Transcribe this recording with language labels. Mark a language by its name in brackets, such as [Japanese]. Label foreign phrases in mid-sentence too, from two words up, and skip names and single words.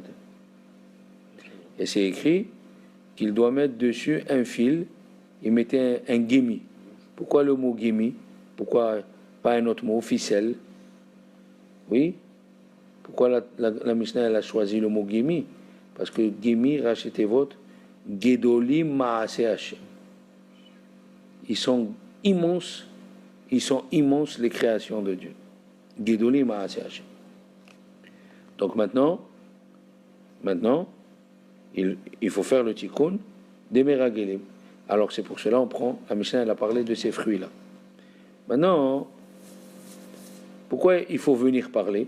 [French] Et c'est écrit qu'il doit mettre dessus un fil, il mettait un gimi. Pourquoi le mot gimi? Pourquoi pas un autre mot, ficelle? Oui. Pourquoi la Mishnah elle a choisi le mot gimi? Parce que gimi, rachetez votre, [Hebrew] גדולים מעשי השם. [French] Ils sont immenses les créations de Dieu. [Hebrew] גדולים מעשי השם. [French] Donc maintenant, il faut faire le tikkun des Meragelim. Alors c'est pour cela on prend, la Mishnah elle a parlé de ces fruits-là. Maintenant, pourquoi il faut venir parler?